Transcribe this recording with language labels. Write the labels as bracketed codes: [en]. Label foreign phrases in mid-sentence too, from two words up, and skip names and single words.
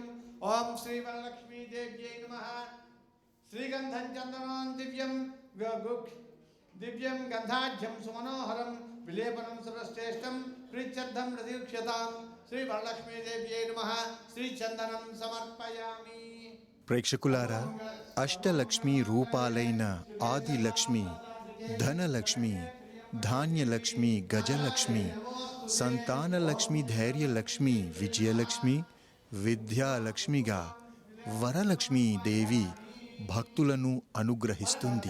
[sa] ओम श्री वरलक्ष्मी देव्यै नमः। श्रीगंधं चंदनं दिव्यं गंधाढ्यं सुमनोहरं विलेपनं सर्वश्रेष्ठं प्रीत्यर्थं प्रतीक्षतां। श्री वरलक्ष्मी देव्यै नमः। श्रीचंदनं समर्पयामि। [te] ప్రేక్షకులారా, అష్టలక్ష్మి రూపాలైన ఆదిలక్ష్మి, ధనలక్ష్మి, ధాన్యలక్ష్మి, గజలక్ష్మి, సంతానలక్ష్మి, ధైర్యలక్ష్మి, విజయలక్ష్మి, విద్యాలక్ష్మిగా వరలక్ష్మీ దేవి భక్తులను అనుగ్రహిస్తుంది.